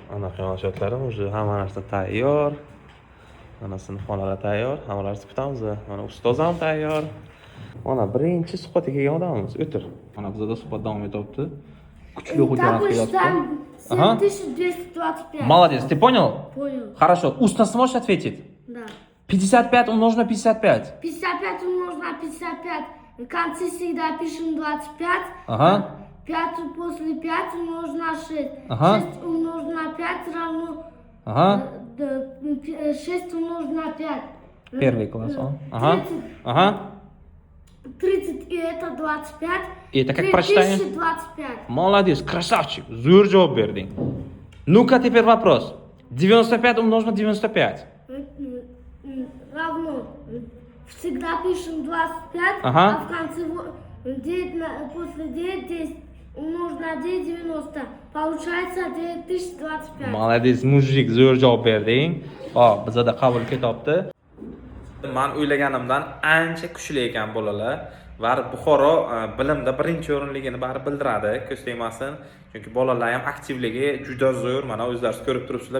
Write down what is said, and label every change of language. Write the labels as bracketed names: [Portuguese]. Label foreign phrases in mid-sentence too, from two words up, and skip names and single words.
[Uzbek] Ana xiyonatlarim уже hamma narsa tayyor. Mana sinfxonalar tayyor. Hammalarni kutamiz. Mana ustoz ham tayyor. Mana birinchi suhbatga kelgan odamimiz. O'tir. Mana bizda suhbat davom etyapti. Kuchli o'quvchilar qilyapti. [Russian] Ага. 7225. Молодец, ты понял? Понял. Хорошо. Устно сможешь ответить? Да. 55 умножить на 55. 55 умножить на 55. В конце всегда пишем 25. Ага. 5 после 5 умножить на 6. Ага. 6 умножить на 5 равно... Ага. 6 умножить на 5. Первый класс, а? Ага. 30, Ага. 30 и это 25. И это как прочитаем? 3025. Молодец, красавчик. [Uzbek] Zo'r javob berding. [Russian] Ну-ка теперь вопрос. 95 умножить на 95. Равно. Всегда пишем 25, Ага. а в конце 9 после 9, 10 умножить на 9, 90. Получается 9025. Молодец, [Uzbek] mujik, zo'r javob berding. Hop, bizda qabul ketyapti. Men o'ylaganimdan ancha kuchli ekan bolalar. Va Buxoro bilimda birinchi o'rinligini bari bildiradi, ko'z tegmasin. Chunki bolalar ham aktivligi juda zo'r. Mana o'zlaringiz ko'rib turibsizlar.